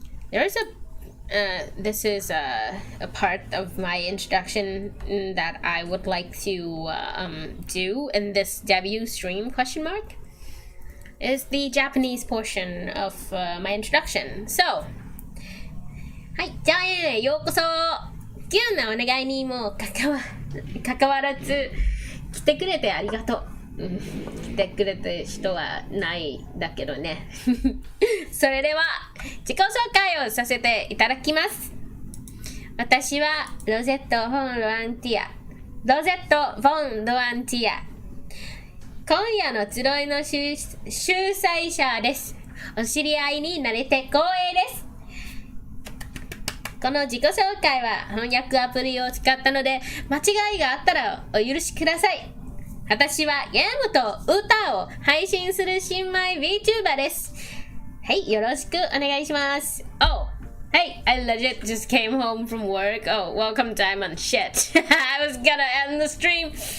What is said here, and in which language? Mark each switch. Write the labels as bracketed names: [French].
[English] There's this is a part of my introduction that I would like to do in this debut stream question mark. Is the Japanese portion of my introduction. [Japanese] So, はい、じゃあようこそ。急なお願いにもかかわらず来てくれてありがとう。来てくれた人はないだけどね。それでは自己紹介をさせていただきます。私はロゼット・フォン・ロアンティア。ロゼット・フォン・ロアンティア。今夜の集いの主催者です。お知り合いになれて光栄です。この自己紹介は翻訳アプリを使ったので間違いがあったらお許しください。私はゲームと歌を配信する新米 VTuber です。はい、よろしくお願いします。 [English] Oh, hey, I legit just came home from work. Oh, welcome Diamond. Shit. I was gonna end the stream.